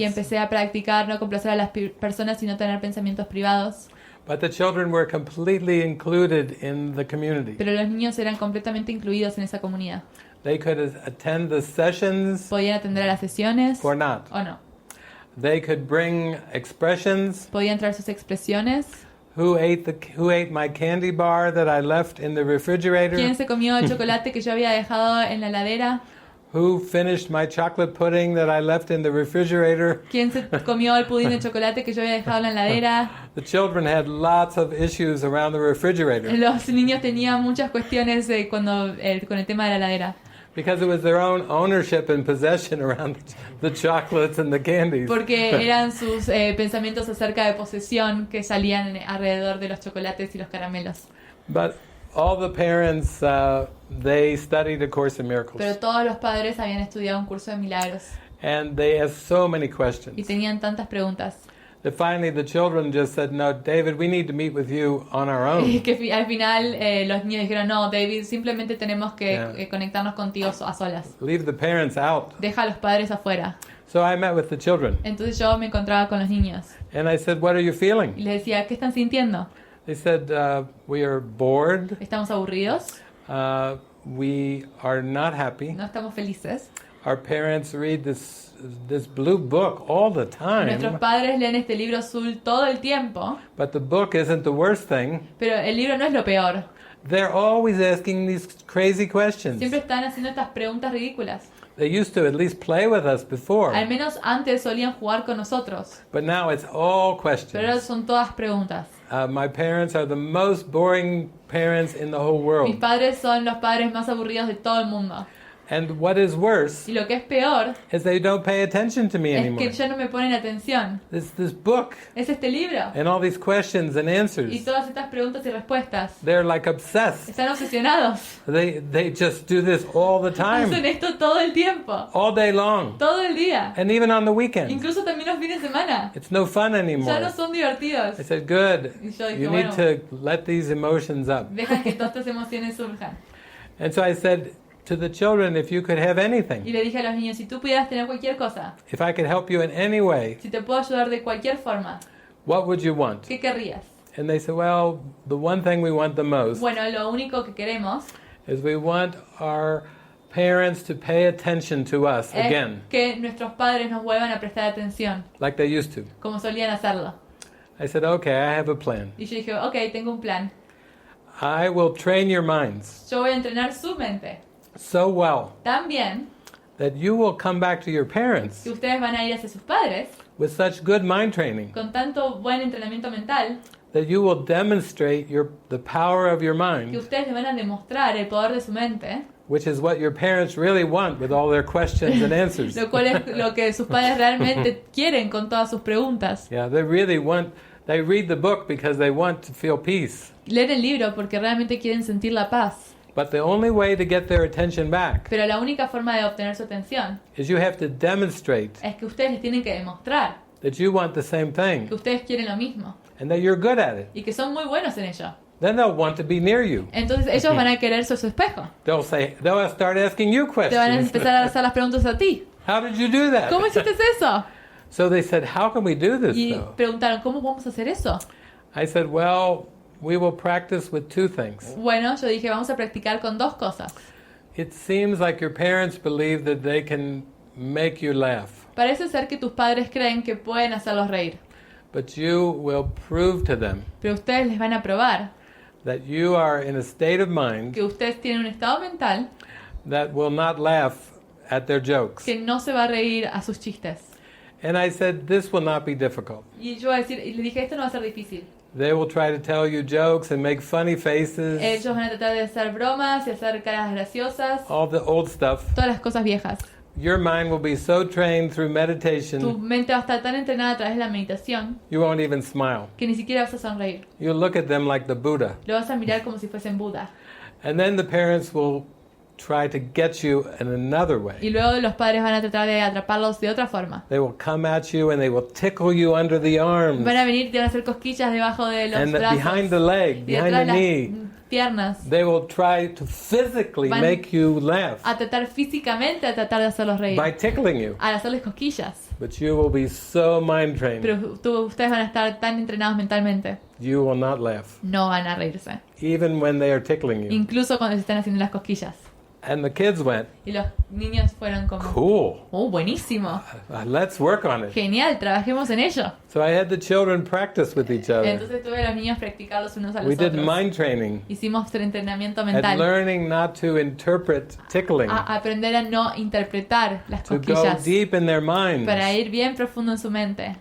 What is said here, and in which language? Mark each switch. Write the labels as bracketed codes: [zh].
[es] Y empecé a practicar no complacer a las personas y no tener pensamientos privados. [en] But the children were completely included in the community. [es] Pero los niños eran completamente incluidos en esa comunidad. [en] They could attend the sessions [es] Podían atender a las sesiones [en] or not. [es] o no. [en] They could bring expressions. [es] Podían traer sus expresiones. [en] Who ate my candy bar that I left in the refrigerator? [es] ¿Quién se comió el chocolate que yo había dejado en la heladera? [en] Who finished my chocolate pudding that I left in the refrigerator? [es] ¿Quién se comió el pudín de chocolate que yo había dejado en la heladera? [en] The children had lots of issues around the refrigerator [es] Los niños tenían muchas cuestiones con el tema de la heladera. [en] because it was their own ownership and possession around the chocolates and the candies. [es] Porque eran sus pensamientos acerca de posesión que salían alrededor de los chocolates y los caramelos. [en] But all the parents, they studied A Course in Miracles. [es] Pero todos los padres habían estudiado un curso de milagros. [en] And they asked so many [es] y [en] questions. [es] tenían tantas preguntas. [en] That finally the children just said, no, David, we need to meet with you on our own. [es] Que al final los niños dijeron, no, David, simplemente tenemos que [en] Yeah. [es] conectarnos contigo a solas. [en] Leave the parents out. [es] Deja a los padres afuera. [en] So I met with the children. [es] Entonces yo me encontraba con los niños [en] And I said, what are you [es] y [en] feeling? [es] les decía, ¿qué están sintiendo? [en] They said, we are bored. [es] ¿Estamos aburridos? [en] We are not happy. [es] ¿No estamos felices? [en] Our parents read this blue book all the [es] Nuestros [en] time. [es] padres leen este libro azul todo el tiempo, [en] But the book isn't the worst thing. [es] pero el libro no es lo peor. [en] They're always asking these crazy questions. [es] Siempre están haciendo estas preguntas ridículas. [en] They used to at least play with us before. [es] Al menos antes solían jugar con nosotros, [en] But now it's all [es] pero ahora [en] questions. [es] son todas preguntas. [en] My parents are the most boring parents in the whole [es] Mis [en] world. [es] padres son los padres más aburridos de todo el mundo. [en] And what is worse [es] Y lo que es peor [en] is they don't pay attention to me [es] es [en] anymore. [es] que ya no me ponen atención. [en] This book [es] Es este libro [en] and all these questions and [es] y [en] answers, [es] todas estas preguntas y respuestas. [en] they're like obsessed. [es] Están obsesionados. [en] They just do this all the [es] Hacen [en] time, [es] esto todo el tiempo, [en] all day long, [es] todo el día. [en] and even on the weekends. [es] Incluso también los fines de semana. [en] It's no fun [es] Ya [en] anymore. [es] no son divertidos. [en] I said, good. [es] Y yo dije, [en] You need [es] bueno, [en] to let these emotions up. [es] deja que todas estas emociones surjan. [en] And so I said to the children, if you could have [es] Y [en] anything, [es] le dije a los niños, si tú pudieras tener cualquier cosa, [en] if I could help you in any way, [es] si te puedo ayudar de cualquier forma, [en] what would you want? [es] ¿qué querrías? [en] And they said, well, the one thing we want the most [es] Bueno, lo único que queremos [en] is we want our parents to pay attention to us [es] es [en] again, [es] que nuestros padres nos vuelvan a prestar atención, [en] like they used to. [es] como solían hacerlo. [en] I said, okay, I have a plan. [es] Y yo dije, ok, tengo un plan. [en] I will train your minds [es] Yo voy a entrenar su mente [en] so well [es] tan bien [en] that you will come back to your parents [es] que ustedes van a ir hacia sus padres [en] with such good mind training [es] con tanto buen entrenamiento mental [en] that you will demonstrate the power of your [es] que [en] mind, [es] ustedes le van a demostrar el poder de su mente, [en] which is what your parents really want with all their questions and answers. [es] lo cual es lo que sus padres realmente quieren con todas sus preguntas. [en] Yeah, they read the book because they want to feel peace. [es] Leen el libro porque realmente quieren sentir la paz, [en] But the only way to get their attention back [es] pero la única forma de obtener su atención [en] is you have to demonstrate [es] es que ustedes les tienen que demostrar [en] that you want the same thing [es] que ustedes quieren lo mismo [en] and that you're good at it. [es] y que son muy buenos en ello. [en] Then they'll want to be near you. [es] Entonces ellos van a querer ser su espejo. [en] They'll start asking you [es] Te van a [en] questions. [es] empezar a hacer las preguntas a ti. [en] How did you do that? [es] ¿Cómo hiciste eso? [en] So they said, how can we do this [es] Y [en] though? [es] preguntaron, ¿cómo vamos a hacer eso? [en] I said, well, we will practice with two things. [es] Bueno, yo dije, vamos a practicar con dos cosas. [en] It seems like your parents believe that they can make you laugh, [es] Parece ser que tus padres creen que pueden hacerlos reír, [en] but you will prove to them [es] pero ustedes les van a probar [en] that you are in a state of mind [es] que ustedes tienen un estado mental [en] that will not laugh at their jokes. [es] que no se va a reír a sus chistes. [en] And I said, this will not be difficult. [es] Y yo voy a decir, y le dije, esto no va a ser difícil. [en] They will try to tell you jokes and make funny faces, [es] Ellos van a tratar de hacer bromas y hacer caras graciosas, [en] all the old stuff. [es] todas las cosas viejas. [en] Your mind will be so trained through [es] Tu [en] meditation, [es] mente va a estar tan entrenada a través de la meditación [en] you won't even smile. [es] que ni siquiera vas a sonreír. [en] You'll look at them like the Buddha. [es] Lo vas a mirar como si fuesen Buda. [en] And then the parents will try to get you in another [es] Y [en] way. [es] luego los padres van a tratar de atraparlos de otra forma. [en] They will come at you and they will tickle you under the arms [es] Van a venir y te van a hacer cosquillas debajo de los [en] and [es] brazos [en] behind the leg, [es] y [en] behind [es] detrás [en] the [es] de [en] knee. [es] las piernas. [en] They will try to physically [es] Van [en] make you laugh [es] A tratar físicamente a tratar de hacerlos reír. [en] by tickling you. [es] Al hacerles cosquillas. [en] But you will be so mind trained, [es] Pero ustedes van a estar tan entrenados mentalmente. [en] you will not laugh, [es] No van a reírse. [en] even when they are tickling you. [es] Incluso cuando se están haciendo las cosquillas. [en] And the kids went, [es] Y los niños fueron como, [en] cool, [es] oh, buenísimo. [en] let's work on it. [es] Genial, trabajemos en ello. [en] So I had the children practice with each other. [es] Entonces tuve a los niños practicar los unos a [en] We [es] los [en] did [es] otros. [en] mind training [es] Hicimos entrenamiento [en] and [es] mental. [en] learning not to interpret tickling, [es] A aprender a no interpretar las [en] to go [es] cosquillas. [en] deep in their minds [es] Para ir bien profundo en su mente.